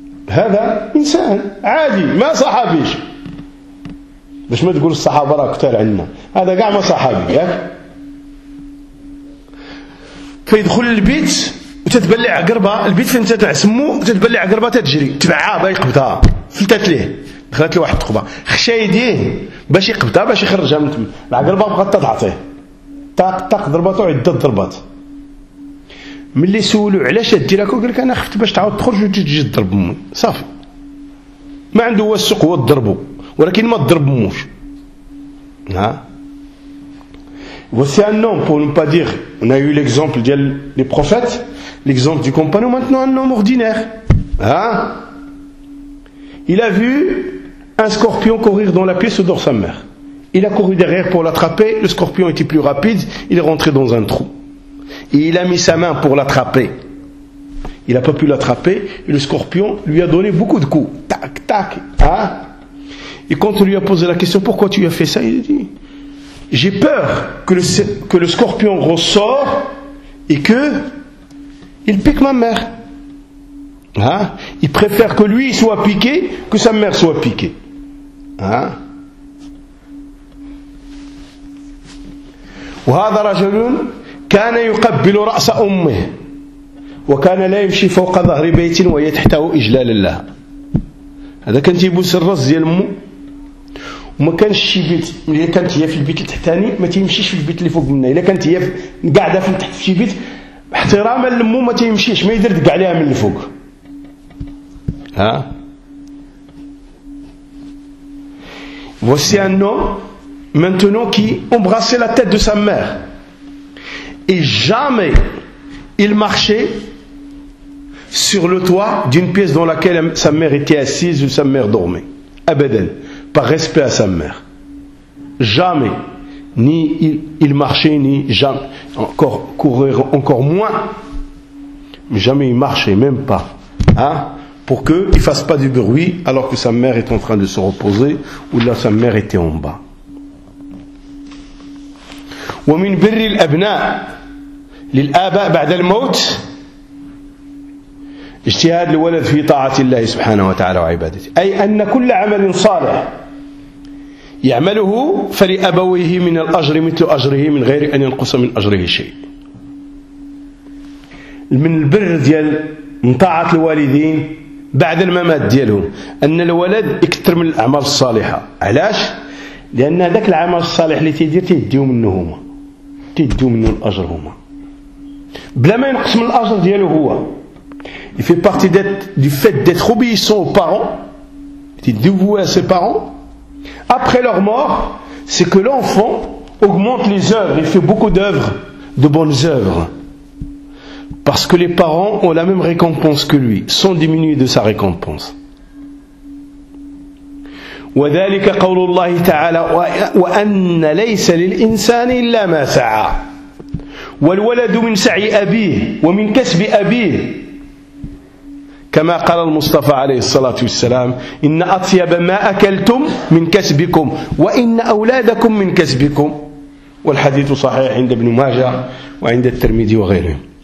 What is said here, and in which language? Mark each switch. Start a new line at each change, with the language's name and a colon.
Arabic: هذا إنسان عادي ما صحابيش باش ما تقول الصحابة راه قتال عندنا، هذا كاع ما صحابي ياك، فيدخل البيت وتتبلع عقربة البيت فين تتعسمو تتبلع عقربة تتجري تبعها باش يقبضها، فلتت ليه دخلت له واحد الثقبه خشى يديه باش يقبضها باش يخرجها من تما، العقربة بغات تضعطيه طق طق ضربته عدة ضربات، ملي سولو علاش دير هكا قال لك انا خفت باش تعاود تخرج وتجي تضرب امي، صافي ما عنده هو السوق هو تضربو ولكن ما تضرب اموش.
French: ها voici un homme pour ne pas dire on a eu l'exemple
Arabic: ديال
French: لي بروفيت l'exemple du compagnon, maintenant un homme ordinaire. Hein? Il a vu un scorpion courir dans la pièce où dort sa mère. Il a couru derrière pour l'attraper, le scorpion était plus rapide, il est rentré dans un trou. Et il a mis sa main pour l'attraper. Il n'a pas pu l'attraper, et le scorpion lui a donné beaucoup de coups. Tac, tac. Hein? Et quand on lui a posé la question, pourquoi tu as fait ça? Il a dit, j'ai peur que le scorpion ressort et que il pique ma mère. Hein? Il préfère que lui soit piqué que sa mère soit piquée. Hein?
Arabic: وهذا رجل كان يقبل رأس أمه وكان لا يمشي فوق ظهر بيت وهي تحته إجلال لها. هذا كان تيبوس الرز ديال أمه وما كانش شي بيت ملي كانت هي في البيت التحتاني ما تيمشيش في البيت اللي فوق منها، إلا كانت هي قاعدة في تحت في شي بيت احتراما لمو ما تيمشيش ما يدير دق عليها من الفوق.
French: ها voici un homme maintenant qui embrassait la tête de sa mère et jamais il marchait sur le toit d'une pièce dans laquelle sa mère était assise ou sa mère dormait abadan par respect à sa mère jamais. Ni il marchait, ni jamais, encore courir, encore moins, jamais il marchait, même pas, hein, pour qu'il ne fasse pas du bruit alors que sa mère est en train de se reposer ou là sa mère était en bas.
Arabic: ومن بر الأبناء للآباء بعد الموت اجتهاد الولد في طاعة الله سبحانه وتعالى وعبادته، أي أن كل عمل صالح يعمله فلأبويه من الأجر مثل أجره من غير أن ينقص من أجره شيء. من البر ديال طاعة الوالدين بعد الممات ديالهم أن الولد يكثر من الأعمال الصالحة، علاش؟ لأن ذاك العمل الصالح اللي تيدير تيديو منه هما، تيديو منه الأجر هما. Blamain qasm al-ajr dialo huwa.
French: Il fait partie du fait d'être obéissant aux parents, d'être dévoué à ses parents. Après leur mort, c'est que l'enfant augmente les œuvres, il fait beaucoup d'œuvres, de bonnes œuvres. Parce que les parents ont la même récompense que lui, sans diminuer de sa récompense.
Arabic: وذلك قول الله تعالى وأن ليس للإنسان إلا ما سعى والولد من سعي أبيه ومن كسب أبيه كما قال المصطفى عليه الصلاة والسلام إن أطيب ما أكلتم من كسبكم وإن أولادكم من كسبكم والحديث صحيح عند ابن ماجه وعند الترمذي وغيره